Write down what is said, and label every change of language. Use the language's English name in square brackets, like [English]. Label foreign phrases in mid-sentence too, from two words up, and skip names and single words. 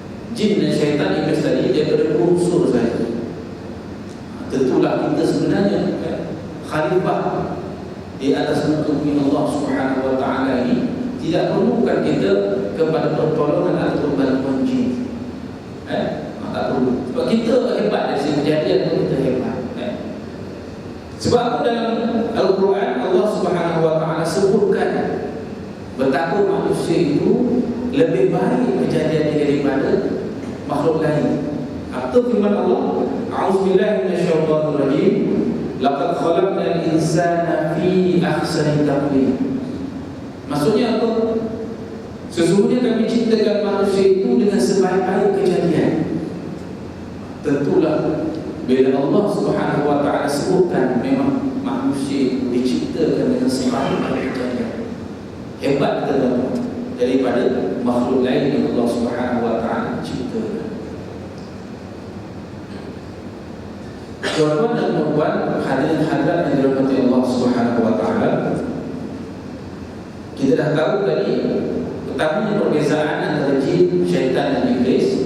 [Malay] jin dan syaitan iblis tadi daripada dua unsur saja. Tentulah kita sebenarnya khalifah di atas muka bumi Allah [Arabic] سبحانه وتعالى [Malay] ini tidak perlukan kita kepada pertolongan atau bantuan jin. Tak perlu. Sebab kita hebat dari segi kejadian itu, kita hebat. Sebab dalam Al-Quran Allah [Arabic] سبحانه وتعالى [Malay] sebutkan betapa manusia itu lebih baik kejadiannya daripada makhluk lain. Apa firman Allah? [Arabic] أعوذ بالله من الشيطان الرجيم. لقد خلقنا الإنسان في أحسن تقويم. [Malay] Maksudnya apa? Sesungguhnya kami ciptakan manusia itu dengan sebaik-baik kejadian. Tentulah bila Allah [Arabic] سبحانه وتعالى [Malay] sebutkan memang manusia diciptakan dengan sebaik-baik kejadian. Hebat kita daripada makhluk lain yang Allah [Arabic] سبحانه وتعالى [Malay] ciptakan. Tuan-tuan dan puan-puan, hadirin hadirat yang dirahmati Allah [Arabic] سبحانه وتعالى, [Malay] kita dah tahu tadi pertamanya perbezaan antara jin, syaitan dan iblis.